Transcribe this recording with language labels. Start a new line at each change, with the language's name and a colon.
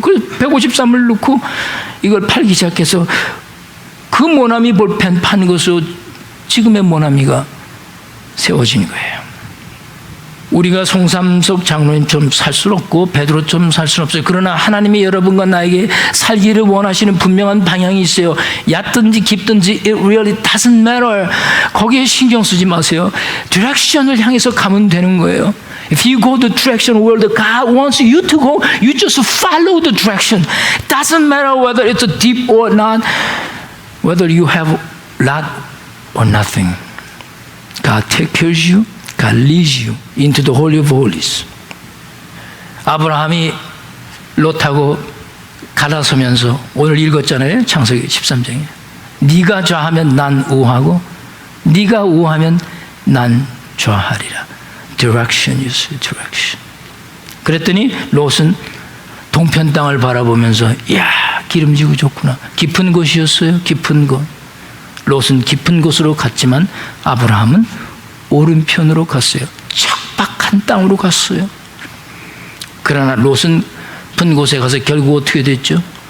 Korean: 그래서 153을 넣고 이걸 팔기 시작해서 그 모나미 볼펜 판 것으로 지금의 모나미가 세워진 거예요. 우리가 송삼석 장로님처럼 살 수는 없고 베드로처럼 살 수는 없어요. 그러나 하나님이 여러분과 나에게 살기를 원하시는 분명한 방향이 있어요. 얕든지 깊든지
English: it really doesn't matter.
Korean: 거기에 신경 쓰지 마세요. 디렉션을 향해서 가면 되는 거예요.
English: If you go the direction where the God wants you to go, you just follow the direction. It doesn't matter whether it's deep or not, whether you have lot or nothing. God takes care of you. God leads you into the Holy of Holies.
Korean: 아브라함이 롯하고 갈아서면서 오늘 읽었잖아요. 창세기 13장에. 네가 좌하면 난 우하고 네가 우하면 난 좌하리라.
English: Direction is direction.
Korean: 그랬더니 롯은 동편 땅을 바라보면서 이야, 기름지고 좋구나. 깊은 곳이었어요. 깊은 곳. 롯은 깊은 곳으로 갔지만 아브라함은 오른편으로 갔어요. 척박한 땅으로 갔어요. 그러나 롯은 깊은 곳에 가서 결국 어떻게 됐죠?